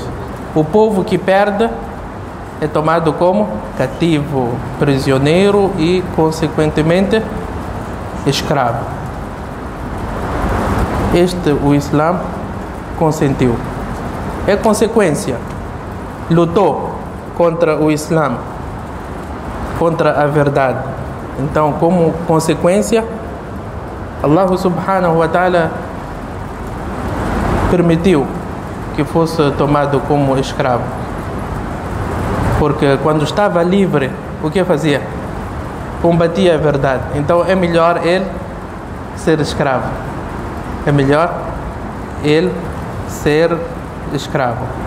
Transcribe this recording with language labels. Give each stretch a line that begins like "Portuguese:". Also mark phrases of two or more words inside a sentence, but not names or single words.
Portuguese: O povo que perde é tomado como cativo, prisioneiro e, consequentemente, escravo. O Islã consentiu. É consequência. Lutou contra o Islã, contra a verdade. Então, como consequência, Allah
Arabic: سبحانه وتعالى
Portuguese: permitiu que fosse tomado como escravo. Porque quando estava livre, o que fazia? Combatia a verdade. Então é melhor ele ser escravo. É melhor ele ser escravo.